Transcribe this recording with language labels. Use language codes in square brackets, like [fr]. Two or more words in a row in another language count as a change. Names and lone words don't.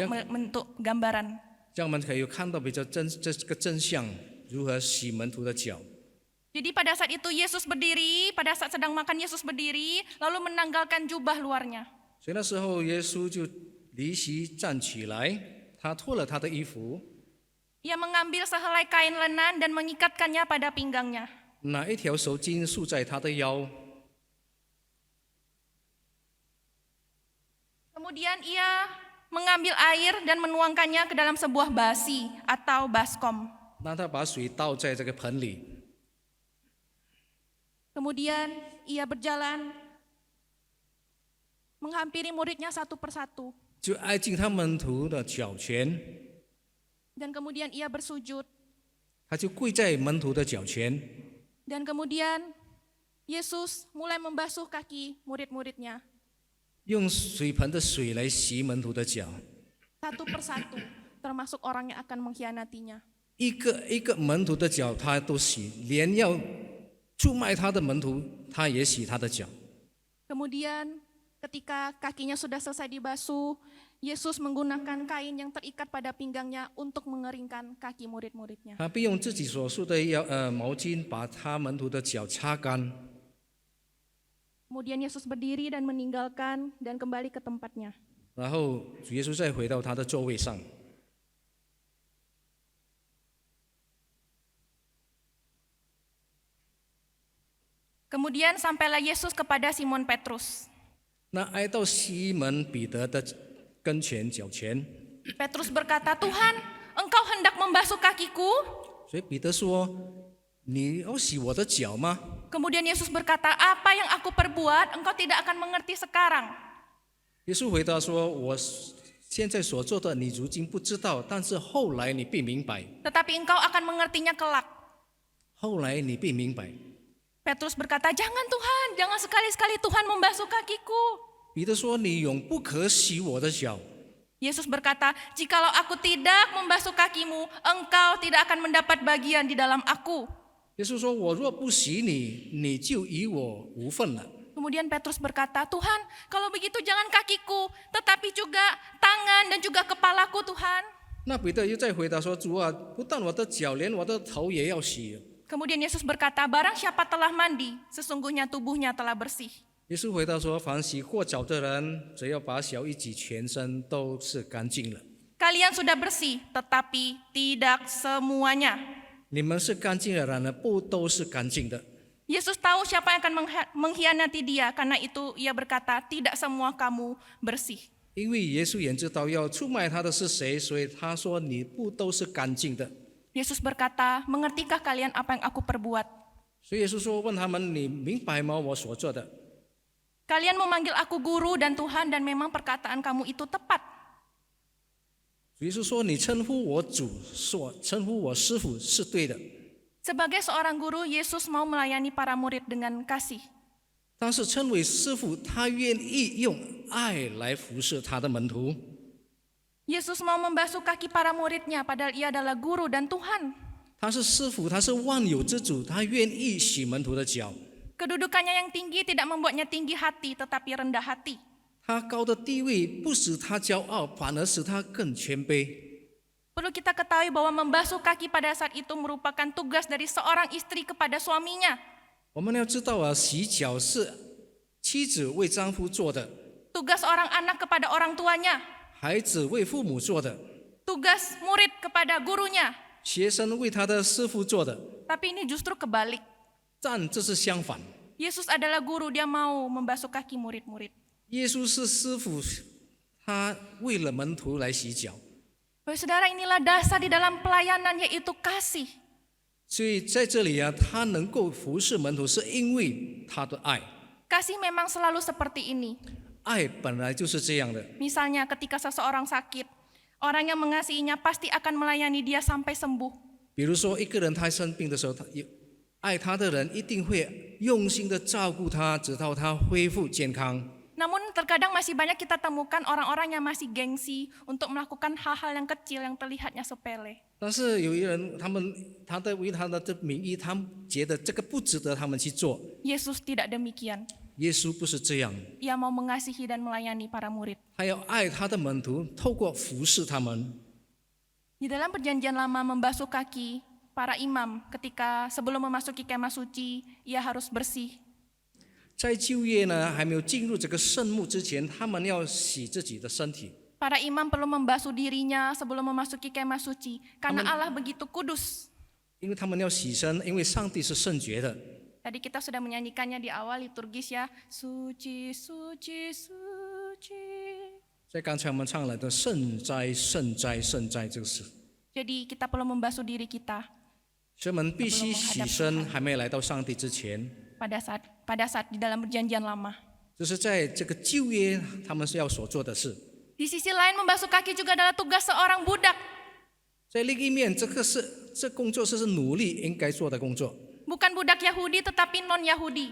[id] Yang- membentuk gambaran. [zh] 这样我们可以看到比较这个真相，如何洗门徒的脚。 [id] Jadi pada saat itu Yesus berdiri, pada saat sedang makan Yesus berdiri, lalu menanggalkan jubah luarnya. [zh] 所以那时候耶稣就离席站起来，他脱了他的衣服， [id] Ia mengambil sehelai kain lenan dan mengikatkannya pada pinggangnya. [zh] 拿一条手巾束在他的腰， [id] Kemudian ia mengambil air dan menuangkannya ke dalam sebuah basi atau baskom. [zh] 让他把水倒在这个盆里。 [id] Kemudian ia berjalan menghampiri muridnya satu persatu. [zh] 就挨近他门徒的脚前， [id] Dan kemudian ia bersujud. [zh] 他就跪在门徒的脚前， [id] Dan kemudian Yesus mulai membasuh kaki murid-muridnya. [zh] 用水盆的水来洗门徒的脚， [id] Satu persatu, termasuk orang yang akan mengkhianatinya. [zh] 一个门徒的脚他都洗，连要出卖他的门徒，他也洗他的脚。 [id] Kemudian ketika kakinya sudah selesai dibasuh, Yesus menggunakan kain yang terikat pada pinggangnya untuk mengeringkan kaki murid-muridnya. [zh] 他必用自己所束的毛巾把他门徒的脚擦干。 [id] Kemudian Yesus berdiri dan meninggalkan dan kembali ke tempatnya. [zh] 然后主耶稣再回到他的座位上。 [id] Kemudian sampailah Yesus kepada Simon Petrus. [zh] 那挨到西门彼得的跟前脚前， [id] Petrus berkata, "Tuhan, Engkau hendak membasuh kakiku?" [zh] 所以彼得说：“你要洗我的脚吗？” [id] Kemudian Yesus berkata, "Apa yang aku perbuat, Engkau tidak akan mengerti sekarang. [zh] 耶稣回答说：“我现在所做的，你如今不知道，但是后来你必明白。 [id] Tetapi Engkau akan mengertinya kelak." [zh] 后来你必明白。” [id] Petrus berkata, "Jangan Tuhan, jangan sekali-sekali Tuhan membasuh kakiku." [zh] 彼得说：“你永不可洗我的脚。” [id] Yesus berkata, "Jikalau aku tidak membasuh kakimu, engkau tidak akan mendapat bagian di dalam aku." [zh] 耶稣说：“我若不洗你，你就与我无份了。” [id] Kemudian Petrus berkata, "Tuhan, kalau begitu jangan kakiku, tetapi juga tangan dan juga kepalaku Tuhan." [zh] 那彼得又再回答说：“主啊，不但我的脚，连我的头也要洗。” [id] Kemudian Yesus berkata, "Barang siapa telah mandi, sesungguhnya tubuhnya telah bersih." [zh] 耶稣回答说：“凡洗过脚的人，只要把脚一挤，全身都是干净了。 [id] Kalian sudah bersih, tetapi tidak semuanya. [zh] 你们是干净的人呢，不都是干净的。” [id] Yesus tahu siapa yang akan mengkhianati dia, karena itu ia berkata, "Tidak semua kamu bersih." [zh] 因为耶稣也知道要出卖他的是谁，所以他说：“你不都是干净的。” [id] Yesus berkata, "Mengertikah kalian apa yang aku perbuat? [zh] 所以耶稣说：“问他们，你明白吗？我所做的。” [id] Kalian memanggil aku guru dan Tuhan, dan memang perkataan kamu itu tepat. [zh] 耶稣说：“你称呼我主，称呼我师傅是对的。” [id] Sebagai seorang guru, Yesus mau melayani para murid dengan kasih. [zh] 但是称为师傅，他愿意用爱来服侍他的门徒。 [id] Yesus mau membasuh kaki para muridnya, padahal ia adalah guru dan Tuhan. [zh] 他是师傅，他是万有之主，他愿意洗门徒的脚。 [id] Kedudukannya yang tinggi tidak membuatnya tinggi hati, tetapi rendah hati. [zh] 他高的地位不使他骄傲，反而使他更谦卑。 [id] Perlu kita ketahui bahwa membasuh kaki pada saat itu merupakan tugas dari seorang istri kepada suaminya. [zh] 我们要知道啊，洗脚是妻子为丈夫做的， [id] Tugas orang anak kepada orang tuanya. [zh] 孩子为父母做的， [id] Tugas murid kepada gurunya. [zh] 学生为他的师傅做的。 [id] Tapi ini justru kebalik. [zh] 但这是相反， [id] Yesus adalah guru, dia mau membasuh kaki murid-murid. [zh] 耶稣是师傅，他为了门徒来洗脚。 [id] Bapak saudara, inilah dasar di dalam pelayanan, yaitu kasih. [zh] 所以在这里啊，他能够服侍门徒，是因为他的爱。 [id] Kasih memang selalu seperti ini. [zh] 爱本来就是这样的。 [id] Misalnya ketika seseorang sakit, orang yang mengasihinya pasti akan melayani dia sampai sembuh. [zh] 比如说，一个人他生病的时候，爱他的人一定会用心的照顾他，直到他恢复健康。 [id] Namun terkadang masih banyak kita temukan orang-orang yang masih gengsi untuk melakukan hal-hal yang kecil yang terlihatnya sepele. [zh] 但是有一人，他为他的名义，他们觉得这个不值得他们去做。 [id] Yesus tidak demikian. [zh] 耶稣不是这样， [id] Ia mau mengasihi dan melayani para murid. [zh] 他要爱他的门徒，透过服侍他们。 [id] Di dalam perjanjian lama membasuh kaki, para imam ketika sebelum memasuki kemah suci, ia harus bersih. [zh] 在旧约呢，还没有进入这个圣幕之前，他们要洗自己的身体。 [id] Para imam perlu membasuh dirinya sebelum memasuki kemah suci, karena Allah begitu kudus. [zh] 因为他们要洗身，因为上帝是圣洁的。 [id] Tadi kita sudah menyanyikannya di awal liturgis ya, suci, suci, suci. [zh] 在刚才我们唱了的圣哉圣哉圣哉这个词， [id] Jadi kita perlu membasuh diri kita [zh] 所以我们必须洗身，还没来到上帝之前。 [id] pada saat di dalam perjanjian lama. [zh] 这是在这个旧约他们是要所做的事。 [id] Di sisi lain membasuh kaki juga adalah tugas seorang budak. [zh] 在另一面，这工作是奴隶应该做的工作 [id] Bukan budak Yahudi tetapi non-Yahudi.